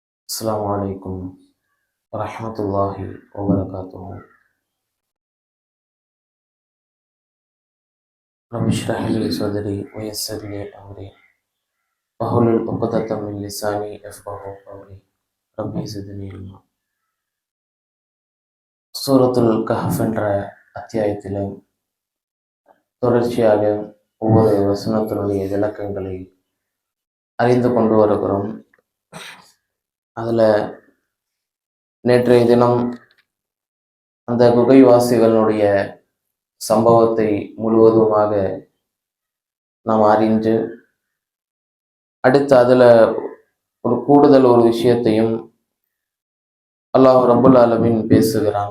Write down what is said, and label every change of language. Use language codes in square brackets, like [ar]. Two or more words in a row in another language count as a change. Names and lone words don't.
[ar] السلام عليكم ورحمة الله وبركاته. رب اشرح لي صدري ويسر لي أمري واحلل عقدة من لساني يفقهوا قولي. ربي زدني علما. [ta] சூரத்துல் கஹஃப் என்ற அத்தியாயத்தில் தொடர்ச்சியாக ஒவ்வொரு வசனத்தினுடைய விளக்கங்களை அறிந்து கொண்டு வருகிறோம். அதில் நேற்றைய தினம் அந்த குகைவாசிகளுடைய சம்பவத்தை முழுவதுமாக நாம் அறிந்து, அடுத்து அதில் ஒரு கூடுதல் ஒரு விஷயத்தையும் [ar] الله رب العالمين [ta] பேசுகிறான்.